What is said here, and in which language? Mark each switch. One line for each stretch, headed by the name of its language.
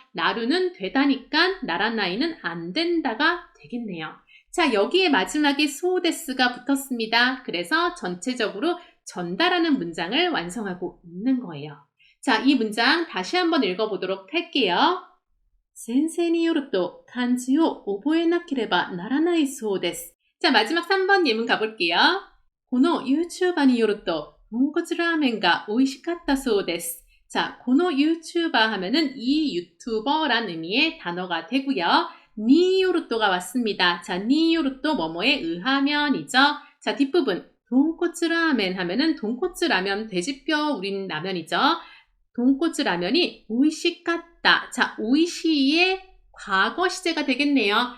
Korean: 나루는 되다니까 나라나이는 안 된다가 되겠네요. 자, 여기에 마지막에 소데스가 붙었습니다. 그래서 전체적으로 전달하는 문장을 완성하고 있는 거예요. 자, 이 문장 다시 한번 읽어보도록 할게요.
Japanese: 先生によると漢字を覚えなければならないそうです.
Korean: 자, 마지막 3번 예문 가볼게요.
Japanese: この YouTuber によると豚骨ラーメンが美味しかったそうです.
Korean: 자, この YouTuber 하면은 이 유튜버란 의미의 단어가 되고요. 니 요르또가 왔습니다. 자, 니 요르또 뭐뭐에 의하면이죠. 자, 뒷부분 돈코츠 라멘 하면은 돈코츠 라면 돼지뼈 우린 라면이죠. 돈코츠 라면이 오이시깠다. 자, 오이시의 과거 시제가 되겠네요.